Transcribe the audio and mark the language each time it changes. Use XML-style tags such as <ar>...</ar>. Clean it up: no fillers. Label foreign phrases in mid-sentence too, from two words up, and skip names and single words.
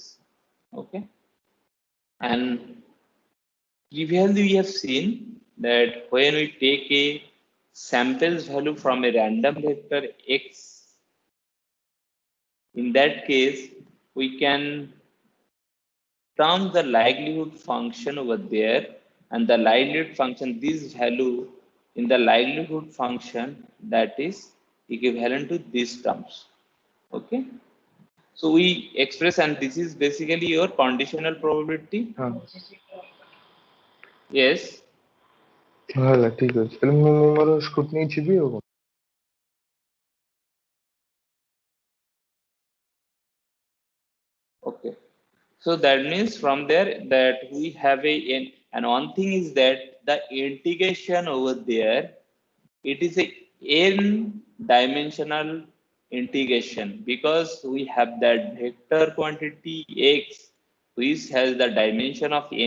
<en>Okay, and previously we have seen that when we take a samples value from a random vector x, in that case we can term the likelihood function over there, and the likelihood function, this value in the likelihood function, that is equivalent to these terms. Okay, so we express, and this is basically your conditional probability.</en> <or>ହଁ</or> <en>Yes,</en> <or>ହେଲା ଠିକ ଅଛି ତାହେଲେ ମୁଁ ମୋର ସ୍କୁଟି ନେଇ ଯିବି ଆଉ କଣ</or> <en>okay, so that means from there that we have a n, and one thing is that the integration over there, it is a n dimensional integration, because we have that vector quantity x which has the dimension of n.</en>